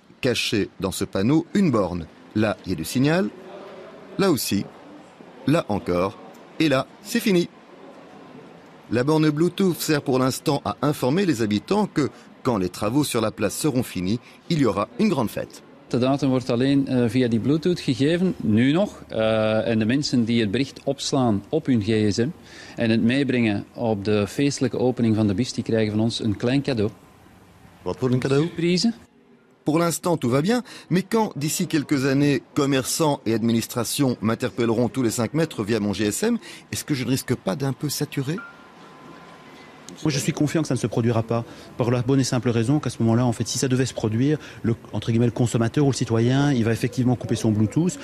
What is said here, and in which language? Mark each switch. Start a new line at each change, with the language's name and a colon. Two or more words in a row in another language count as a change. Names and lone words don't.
French: Caché dans ce panneau, une borne. Là, il y a du signal. Là aussi. Là encore. Et là, c'est fini. La borne Bluetooth sert pour l'instant à informer les habitants que, quand les travaux sur la place seront finis, il y aura une grande fête.
Dutch: De datum wordt alleen via die Bluetooth gegeven, nu nog. En de mensen die het bericht opslaan op hun gsm en het meebrengen op de feestelijke opening van de bus, die krijgen van ons een klein cadeau. Wat voor een cadeau? Surprise.
French: Pour l'instant, tout va bien, mais quand, d'ici quelques années, commerçants et administrations m'interpelleront tous les 5 mètres via mon GSM, est-ce que je ne risque pas d'un peu saturer ? Moi, je suis confiant que ça ne se produira pas, par la bonne et simple raison qu'à ce moment-là, en fait, si ça devait se produire, entre guillemets, le consommateur ou le citoyen, il va effectivement couper son Bluetooth.